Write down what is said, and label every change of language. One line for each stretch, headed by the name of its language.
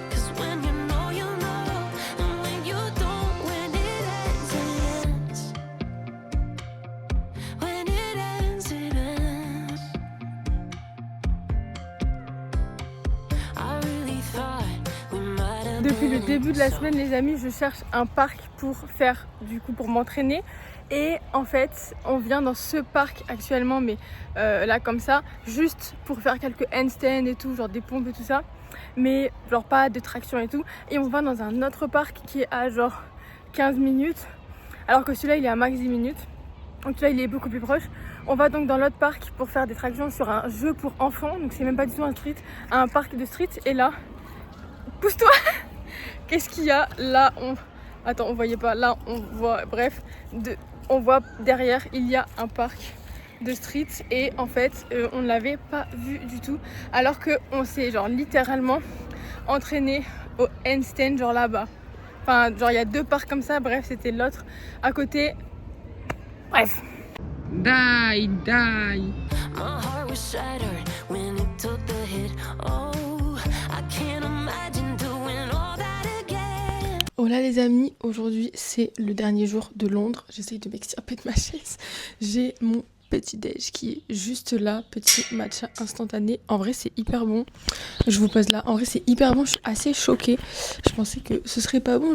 English: 'Cause when you know, you know. And when you don't, when it ends, it ends. When it ends, it ends. I really thought we might have
French: Depuis le
English: been
French: début de la semaine, les amis, je cherche un parc pour faire, du coup, pour m'entraîner. Et en fait, on vient dans ce parc actuellement, mais là comme ça, juste pour faire quelques handstands et tout, genre des pompes et tout ça. Mais genre pas de traction et tout. Et on va dans un autre parc qui est à genre 15 minutes. Alors que celui-là, il est à max 10 minutes. Donc là, il est beaucoup plus proche. On va donc dans l'autre parc pour faire des tractions sur un jeu pour enfants. Donc c'est même pas du tout un street, un parc de street. Et là, pousse-toi. Qu'est-ce qu'il y a là? Attends, on voyait pas. Là, on voit, bref, on voit derrière, il y a un parc de street. Et en fait, on ne l'avait pas vu du tout. Alors qu'on s'est genre littéralement entraîné au handstand, genre là-bas. Enfin, genre il y a deux parcs comme ça. Bref, c'était l'autre à côté. Bref.
English: Die. My heart was shattered when it took the hit. Oh, I can't imagine doing all that again.
French: Hola les amis, aujourd'hui c'est le dernier jour de Londres. J'essaye de m'extirper de ma chaise. J'ai mon petit déj qui est juste là, petit matcha instantané. En vrai c'est hyper bon. Je vous pose là. En vrai c'est hyper bon. Je suis assez choquée. Je pensais que ce serait pas bon.